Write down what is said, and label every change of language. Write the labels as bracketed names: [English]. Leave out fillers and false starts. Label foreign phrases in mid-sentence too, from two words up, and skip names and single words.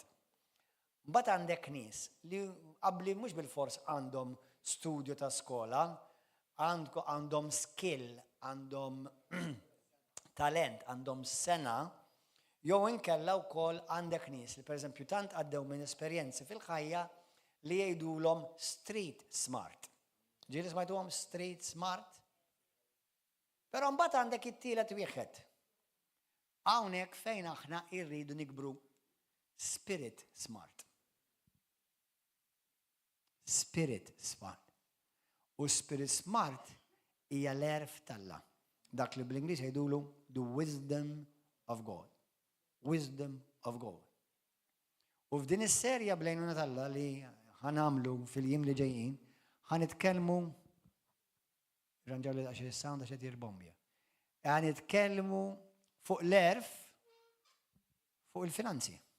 [Maltese] Mbagħad għandek nies li qabli mhux bil-fors għandhom studju ta' skola, għandhom skill, għandhom talent, għandhom sena, jew inkella wkoll għandek nies li pereżempju tant għaddew minn esperjenzi fil-ħajja li jgħidulhom [English] street smart. [Maltese] Ġieli smajtuhom [English] street smart? [Maltese] Però mbagħad għandek it-tielet wieħed. Hawnhekk fejn aħna rridu nikbru [English] spirit smart. Spirit smart. [Maltese] U [English] spirit smart [Maltese] hija l-erf tal-Alla. Dak li bl-Ingliż jgħidulu [English] the wisdom of God. Wisdom of God. [Maltese] U f'din is-serja bl-għajnuna tal-Alla li ħanamlu fil-jiem li ġejjin, ħanitkellmu ranġaw li għax il-sound għax jirbombja. Ħanitkellmu fuq l-erf fuq il-finanzi.